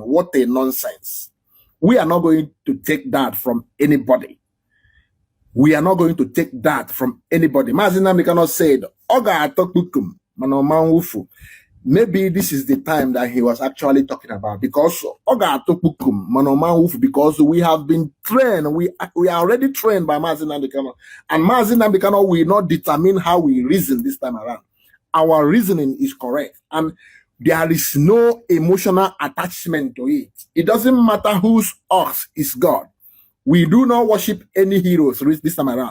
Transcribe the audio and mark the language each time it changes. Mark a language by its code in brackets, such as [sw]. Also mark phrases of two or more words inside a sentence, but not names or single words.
[en] What a nonsense. We are not going to take that from anybody. We are not going to take that from anybody. Mazi Nnamdi Kanu said, [ig] Oga atokbukum, manoman wufu. [en] Maybe this is the time that he was actually talking about, because [ig] Oga atokbukum, manoman wufu, [en] because we have been trained, we are already trained by Mazi Nnamdi Kanu. And Mazi Nnamdi Kanu will not determine how we reason this time around. Our reasoning is correct. And there is no emotional attachment to it. It doesn't matter whose ox is God. We do not worship any heroes this time around.